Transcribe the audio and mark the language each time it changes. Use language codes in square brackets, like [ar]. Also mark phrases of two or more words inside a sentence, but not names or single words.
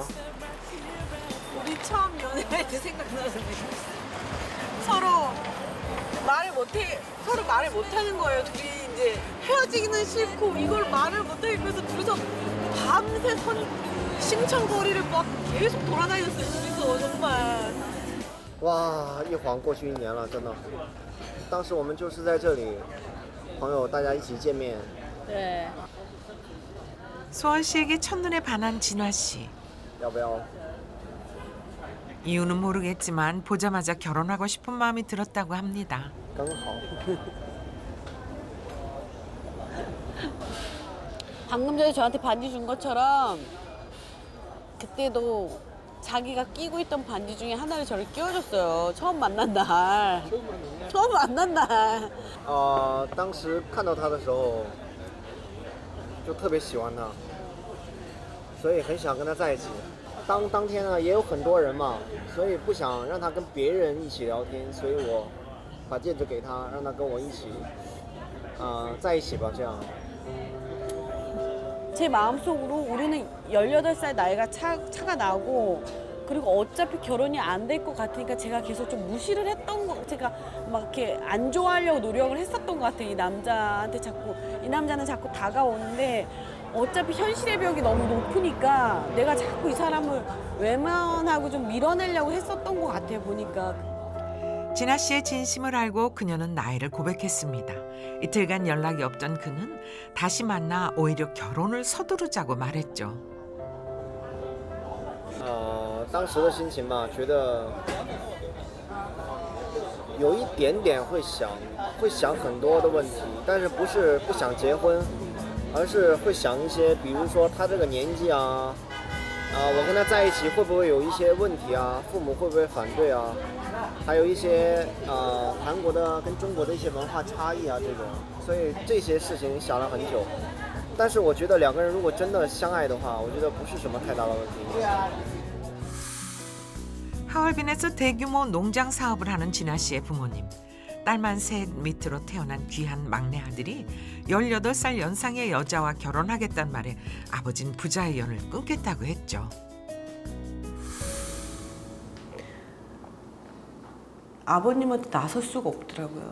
[ko] 우리 처음 연애할 때 생각나는 서로 말을 못하는 거예요. 둘이 이제 헤어지기는 싫고 이걸 말을 못하면서 둘이서 밤새 심청거리를 막 계속 돌아다녔어요. 둘이서 정말. [zh] 哇，一晃过去1年了，真的。当时我们就是在这里，朋友大家一起见面。 [ko] 네. 소원 씨에게 첫눈에 반한 진화 씨. [zh] 要不要？ [ko] 이유는 모르겠지만 보자마자 결혼하고 싶은 마음이 들었다고 합니다. [zh] 刚好。 [ko] 방금 전에 저한테 반지 준 것처럼 그때도 자기가 끼고 있던 반지 중에 하나를 저를 끼워줬어요. 처음 만난 날. 처음 만난 날. [zh] 当时看到他的时候，就特别喜欢他，所以很想跟他在一起。当天呢，也有很多人嘛，所以不想让他跟别人一起聊天，所以我把戒指给他，让他跟我一起，在一起吧，这样。 [ko] 제 마음속으로 우리는 18살 나이가 차가 나고 그리고 어차피 결혼이 안 될 것 같으니까 제가 계속 좀 무시를 했던 거 제가 막 이렇게 안 좋아하려고 노력을 했었던 것 같아요. 이 남자는 자꾸 다가오는데 어차피 현실의 벽이 너무 높으니까 내가 자꾸 이 사람을 외면하고 좀 밀어내려고 했었던 것 같아요. 보니까. 진아 씨의 진심을 알고 그녀는 나이를 고백했습니다. 이틀간 연락이 없던 그는 다시 만나 오히려 결혼을 서두르자고 말했죠. [zh] 当时的心情嘛，觉得有一点点会想很多的问题，但是不是不想结婚，而是会想一些，比如说他这个年纪啊，我跟他在一起会不会有一些问题啊？父母会不会反对啊？还有一些韩国的跟中国的一些文化差异啊，这种，所以这些事情想了很久。但是我觉得两个人如果真的相爱的话，我觉得不是什么太大的问题。 [ko] 하얼빈에서 대규모 농장 사업을 하는 진아 씨의 부모님. 딸만 셋 밑으로 태어난 귀한 막내 아들이 18살 연상의 여자와 결혼하겠단 말에 아버진 부자의 연을 끊겠다고 했죠. 아버님한테 나설 수가 없더라고요.